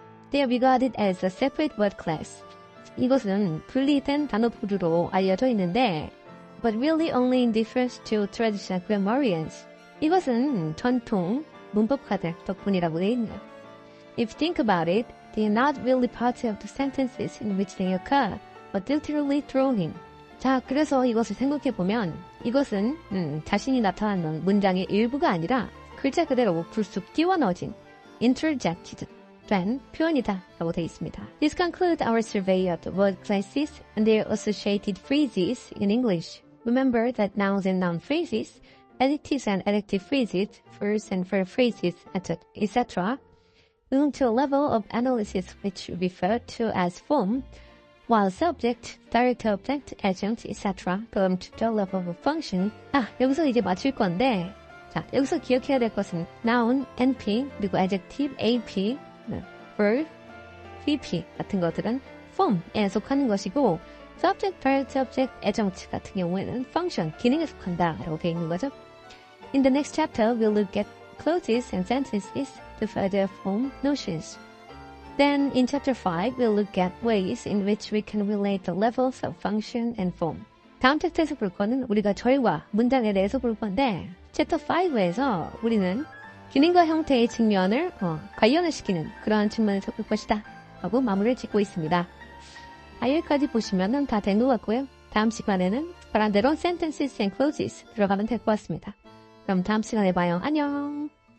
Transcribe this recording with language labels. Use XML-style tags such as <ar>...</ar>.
<en>They are regarded as a separate word class.</en> <ko>이것은 분리된 단어 부류로 알려져 있는데</ko> <en>but really only in difference to traditional grammarians.</en> <ko>이것은 전통 문법가들 덕분이라고 돼 있네요.</ko> <en>If you think about it, they are not really part of the sentences in which they occur, but literally thrown in.</en> <ko>자, 그래서 이것을 생각해보면 이것은 자신이 나타나는 문장의 일부가 아니라 글자 그대로 불쑥 띄워 넣어진 interjected 된 표현이다 라고 되어 있습니다.</ko> <en>This concludes our survey of the word classes and their associated phrases in English. Remember that nouns and noun phrases, adjectives and adjective phrases, verbs and verb phrases, etc. belong to a level of analysis which we refer to as form, while subject, direct object, adjunct, etc. belong to the level of function.</en> <ko>여기서 이제 맞출 건데, 자, 여기서 기억해야 될 것은 noun, NP, 그리고 adjective, AP, verb, VP 같은 것들은 form에 속하는 것이고, subject, direct object, adjunct 같은 경우에는 function, 기능에 속한다라고 되어 있는 거죠.</ko> <en>In the next chapter, we'll look at clauses and sentences to further form notions. Then, in chapter 5, we'll look at ways in which we can relate the levels of function and form.</en> <ko>다음 챕터에서 볼 거는 우리가 절과 문장에 대해서 볼 건데, 챕터 5에서 우리는 기능과 형태의 측면을 관련을 시키는 그러한 측면에서 볼 것이다 하고 마무리를 짓고 있습니다. 여기까지 보시면 다 된 것 같고요. 다음 시간에는 바란대로 sentences and clauses 들어가면 될 것 같습니다. 그럼 다음 시간에 봐요. 안녕!</ko>